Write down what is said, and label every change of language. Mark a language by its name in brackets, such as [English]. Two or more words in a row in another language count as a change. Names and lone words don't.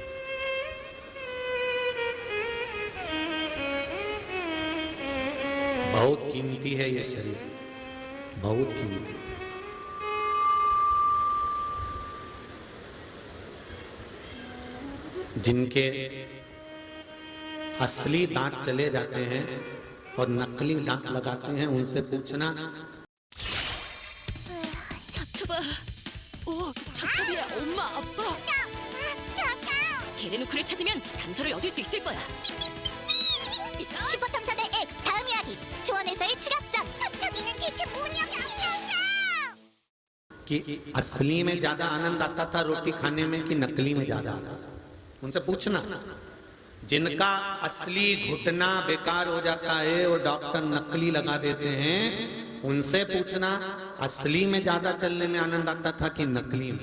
[Hindi] बहुत कीमती है ये शरीर, बहुत कीमती। जिनके असली दांत चले जाते हैं और नकली दांत लगाते हैं, उनसे पूछना। [Korean] 잡잡아. 오, 잡잡이야. 엄마, 아빠. 게레누크를 찾으면 단서를 얻을 수 있을 거야. 슈퍼탐사대 X 다음 이야기. 조원에서의 추격전. 첩첩이는 대체 뭐냐고. [Hindi] कि असली में ज्यादा आनंद आता था रोटी खाने में कि नकली में ज्यादा आता था, उनसे पूछना। जिनका असली घुटना बेकार हो जाता है और डॉक्टर नकली लगा देते हैं, उनसे पूछना असली में ज्यादा चलने में आनंद आता था कि नकली में।